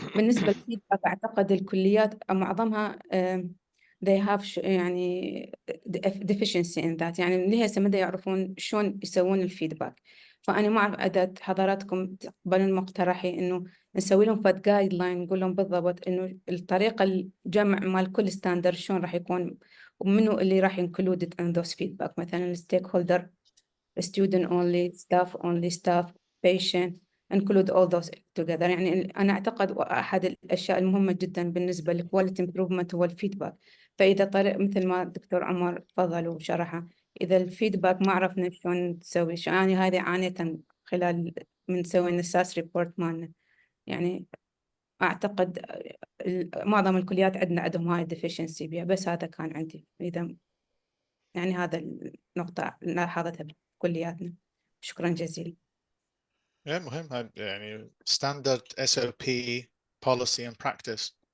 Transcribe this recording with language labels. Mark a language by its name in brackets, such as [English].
[Arabic] بالنسبة للفيدباك أعتقد الكليات معظمها [English] they have [Arabic] يعني [English] deficiency in that، [Arabic] يعني اللي هسه ما يعرفون شلون يسوون الفيدباك. فأنا ما أعرف إذا حضراتكم تقبلون مقترحي إنه نسوي لهم فد جايد لاين، نقول لهم بالضبط إنه الطريقة الجمع مال كل ستاندرد شلون راح يكون، ومنو اللي راح [English] included in those feedback، مثلا stakeholder، student only، staff only، staff، patient، include all those together. [Arabic] يعني أنا أعتقد أحد الأشياء المهمة جدا بالنسبة للquality improvement هو الفيدباك. فإذا طريق مثل ما الدكتور عمر تفضل وشرحه، إذا الفيدباك ما عرفنا شلون نسوي، يعني هذه عانية خلال من سوينا الساس ريبورت مالنا. يعني أعتقد معظم الكليات عندهم هاي deficiency بيها، بس هذا كان عندي. إذا يعني هذا النقطة لاحظتها بكلياتنا. شكرا جزيلا. مهم هذا يعني [English] standard SOP policy and practice.